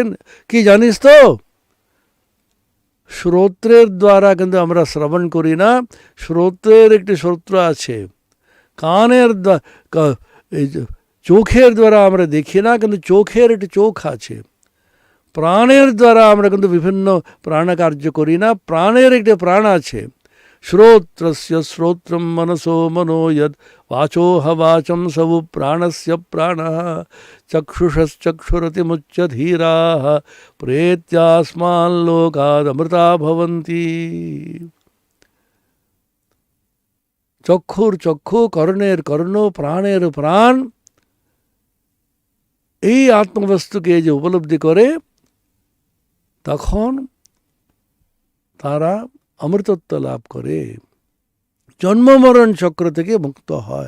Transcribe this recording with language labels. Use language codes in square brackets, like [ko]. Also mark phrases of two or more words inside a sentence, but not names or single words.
[bn] কি জানিস তো, শ্রোত্রের দ্বারা কিন্তু আমরা শ্রবণ করি না, শ্রোত্রের একটি শ্রোত্র আছে, কানের চোখের দ্বারা আমরা দেখি না, কিন্তু চোখের একটি চোখ আছে, প্রাণের দ্বারা আমরা কিন্তু বিভিন্ন প্রাণকার্য করি না, প্রাণের একটি প্রাণ আছে। [sa] শ্রোত্রস্য শ্রোত্রম মনসো মনো যদ वाचोह वाचं सबु प्राणस्य प्राणः चक्षुषश्चक्षुरतिमुच्य धीराः प्रेत्यास्माल्लोकादमृता भवन्ति। [bn] চক্ষুর চক্ষু, কর্ণের কর্ণ, প্রাণের প্রাণ, এই আত্মবস্তুকে যে উপলব্ধি করে তখন তারা অমৃতত্ব লাভ করে, জন্ম মরণ চক্র থেকে মুক্ত হয়।